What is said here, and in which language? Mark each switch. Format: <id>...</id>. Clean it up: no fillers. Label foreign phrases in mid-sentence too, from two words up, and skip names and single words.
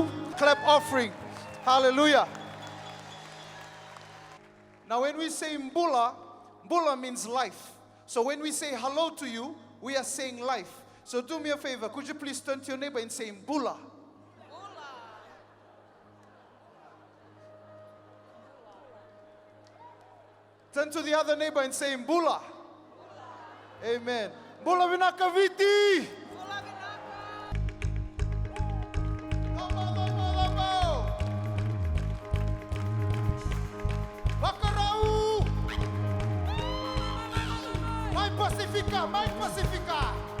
<en>Clap offering. Hallelujah. Now when we say Mbula, Mbula means life. So when we say hello to you, we are saying life. So do me a favor, could you please turn to your neighbor and say Mbula? Turn to the other neighbor and say Mbula.</en> <fj>Amen. Mbula vinakaviti. Wakarau. Mai Pacifica, Mai Pacifica.</fj>